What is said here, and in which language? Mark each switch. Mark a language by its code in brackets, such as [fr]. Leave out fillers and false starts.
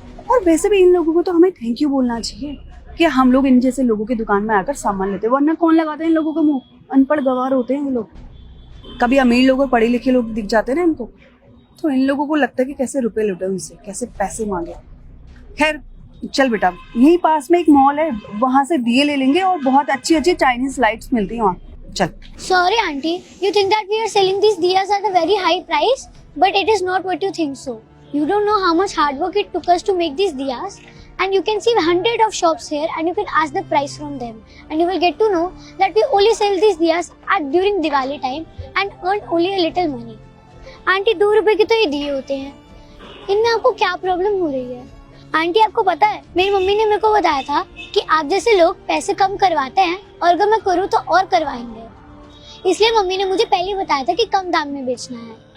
[hi] और वैसे भी इन लोगों को तो हमें थैंक यू बोलना चाहिए कि हम लोग इन जैसे लोगों की दुकान में आकर सामान लेते, वरना कौन लगाते हैं इन लोगों का मुंह, अनपढ़ गवार होते हैं ये लोग। कभी अमीर लोग और पढ़े लिखे लोग दिख जाते हैं ना इनको, तो इन लोगों को लगता है कि कैसे रुपए लुटे उनसे, कैसे पैसे मांगे। खैर चल बेटा, यहीं पास में एक मॉल है, वहां से दिए ले लेंगे और बहुत अच्छी अच्छी चाइनीज लाइट्स मिलती हैं वहाँ, चल। [en] Sorry aunty, you think that we are selling these diyas at a very high price, but it is not what you think so. You don't know how much hard work it took us to make these diyas, and you can see hundred of shops here and you can ask the price from them, and you will get to know that we only sell these diyas at during Diwali time and earn only a little money. [hi] Aunty 2 रुपए के तो ये दिए होते हैं, इनमें आपको क्या प्रॉब्लम हो रही है? आंटी आपको पता है, मेरी मम्मी ने मेरे को बताया था कि आप जैसे लोग पैसे कम करवाते हैं और अगर मैं करूँ तो और करवाएंगे, इसलिए मम्मी ने मुझे पहले ही बताया था कि कम दाम में बेचना है।